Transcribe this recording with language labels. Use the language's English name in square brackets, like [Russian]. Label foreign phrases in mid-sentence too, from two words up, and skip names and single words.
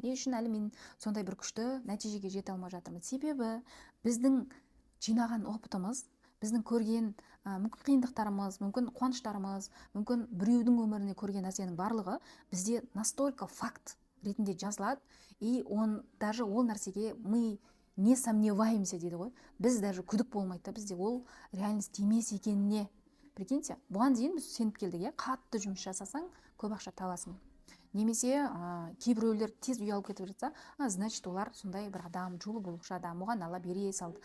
[Kazakh] Не үшін әлі мен сондай бір күшті нәтижеге жете алмай жатырмын? Себебі біздің жинаған опытымыз, біздің көрген мүмкін қиындықтарымыз, мүмкін қуаныштарымыз, мүмкін біреудің өміріне көрген нәрсенің барлығы бізде настолько факт ретінде жазылады, [Russian] и даже [Kazakh] ол нәрсеге [Russian] мы не сомневаемся [Kazakh] дейді ғой. Біз даже күдік болмайды, бізде ол реальность емес екеніне. Прикиньте, бұған дейін біз сеніп келдік, қатты жұмыс жасасаң көп ақша табасың. Немесе кейбіреулер тез үй алып кетіп жатса, значит олар сондай бір адам, жолы болушы адам, оған Алла бере салды.